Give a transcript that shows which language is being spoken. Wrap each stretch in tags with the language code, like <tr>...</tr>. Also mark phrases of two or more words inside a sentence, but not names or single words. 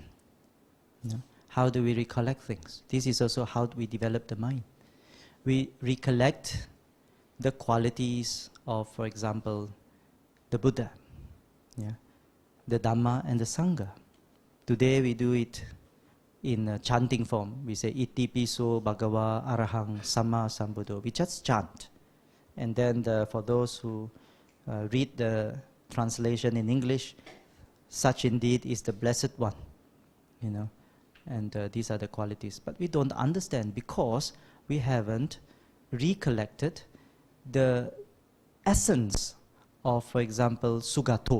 <en>You know, how do we recollect things? This is also how we develop the mind. We recollect the qualities of, for example, the Buddha, the Dhamma and the Sangha. Today we do it in chanting form. We say,</en> <pi>Iti piso bhagava arahang samma sambuddho.</pi> <en>We just chant. And then for those who read the translation in English, such indeed is the Blessed One. And these are the qualities. But we don't understand because we haven't recollected the essence of, for example, Sugato.</en>